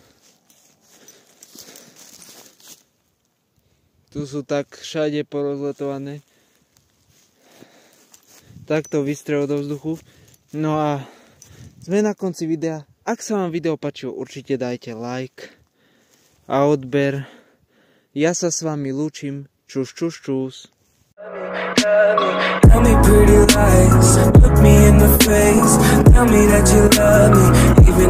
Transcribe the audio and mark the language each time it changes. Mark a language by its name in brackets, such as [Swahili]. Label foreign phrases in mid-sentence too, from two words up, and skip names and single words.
[Slovak] Tu sú tak všade porozletované. Takto vystrelil do vzduchu. No a sme na konci videa. Ak sa vám video páčilo, určite dajte like a odber. Ja sa s vami lúčim. Čus, čus, čus. [English] Tell me pretty lies, look me in the face, tell me that you love me.